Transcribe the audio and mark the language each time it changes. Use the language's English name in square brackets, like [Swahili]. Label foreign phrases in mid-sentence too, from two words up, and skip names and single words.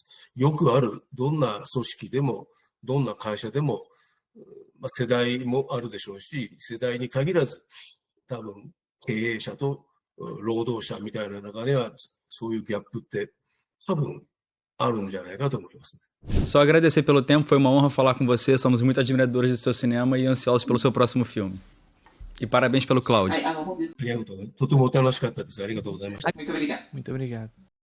[Japanese] よくある、どんな組織でも、どんな会社でも、世代もあるでしょうし、世代に限らず、多分経営者と労働者みたいな中では、そういうギャップって多分あるんじゃないかと思いますね。 [Portuguese] Só agradecer pelo tempo, foi uma honra falar com você. Somos muito admiradores do seu cinema e ansiosos pelo seu próximo filme. E parabéns pelo Cloud. [Japanese] とても楽しかったです。ありがとうございました。 [Portuguese] Muito obrigado. Muito obrigado.